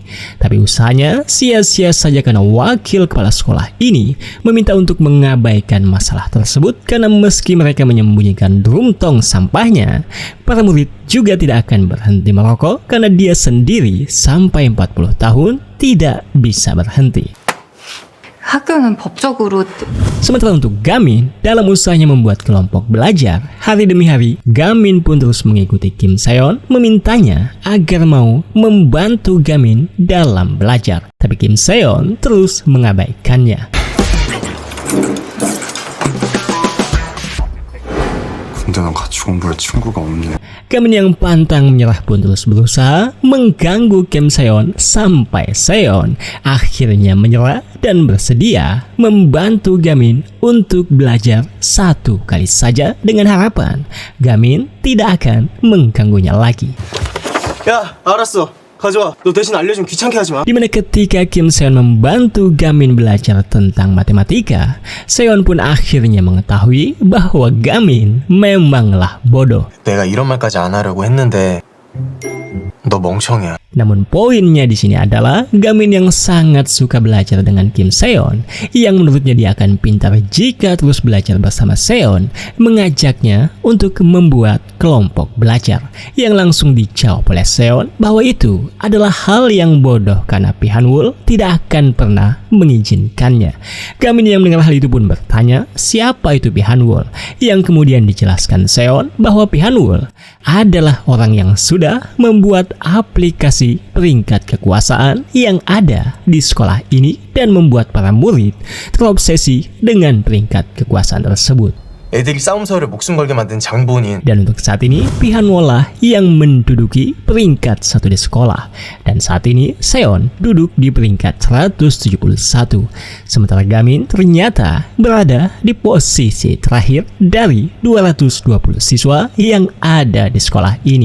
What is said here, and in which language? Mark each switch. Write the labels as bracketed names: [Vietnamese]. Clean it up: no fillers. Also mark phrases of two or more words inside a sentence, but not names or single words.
[Indonesian] Tapi usahanya sia-sia saja karena wakil kepala sekolah ini meminta untuk mengabaikan masalah tersebut karena meski mereka menyembunyikan drum tong sampahnya, para murid juga tidak akan berhenti merokok karena dia sendiri sampai 40 tahun tidak bisa berhenti. [Korean] 학교는 법적으로. [Indonesian] Sementara untuk Gamin, dalam usahanya membuat kelompok belajar, hari demi hari, Gamin pun terus mengikuti Kim Seon memintanya agar mau membantu Gamin dalam belajar. Tapi Kim Seon terus mengabaikannya. [Korean] 근데는 같이 공부할 친구가 없네. [Indonesian] Gamin yang pantang menyerah pun terus berusaha mengganggu Kim Seon sampai Seon akhirnya menyerah dan bersedia membantu Gamin untuk belajar satu kali saja dengan harapan Gamin tidak akan mengganggunya lagi. [Korean] 야, 알았어. 가져와. 너 대신 알려주면 귀찮게 하지 마. [Indonesian] Dimana ketika Kim Seon membantu Gamin belajar tentang matematika, Seon pun akhirnya mengetahui bahwa Gamin memanglah bodoh. [Korean] 내가 이런 말까지 안 하려고 했는데 너 멍청이야. [Indonesian] Namun poinnya di sini adalah Gamin yang sangat suka belajar dengan Kim Seon, yang menurutnya dia akan pintar jika terus belajar bersama Seon, mengajaknya untuk membuat kelompok belajar, yang langsung dijawab oleh Seon bahwa itu adalah hal yang bodoh karena Pihanwul tidak akan pernah mengizinkannya. Gamin yang mendengar hal itu pun bertanya siapa itu Pihanwul, yang kemudian dijelaskan Seon bahwa Pihanwul adalah orang yang sudah membuat aplikasi peringkat kekuasaan yang ada di sekolah ini dan membuat para murid terobsesi dengan peringkat kekuasaan tersebut. [Korean] 애들이 싸움서를 목숨 걸게 만든 장본인. [Indonesian] Dan untuk saat ini Pihanwul lah yang menduduki peringkat 1 di sekolah. Dan saat ini Seon duduk di peringkat 171. Sementara Gamin ternyata berada di posisi terakhir dari 220 siswa yang ada di sekolah ini.